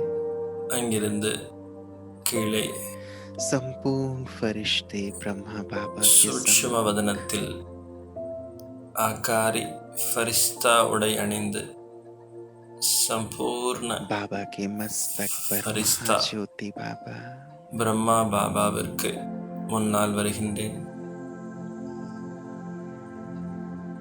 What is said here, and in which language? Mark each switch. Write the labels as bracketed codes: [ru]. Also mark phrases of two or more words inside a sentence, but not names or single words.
[ta] அங்கிருந்து கீழே [hi] संपूर्ण फरिश्ते ब्रह्मा बाबा के [ta] சூட்சும வதனத்தில் [hi] आकारी फ़रिश्ता [ta] உடை அணிந்து சம்பூர்ண [hi] बाबा के मस्तक पर फरिश्ता ज्योति बाबा [ta] பிரம்மா பாபாவிற்கு முன்னால் வருகின்றேன்.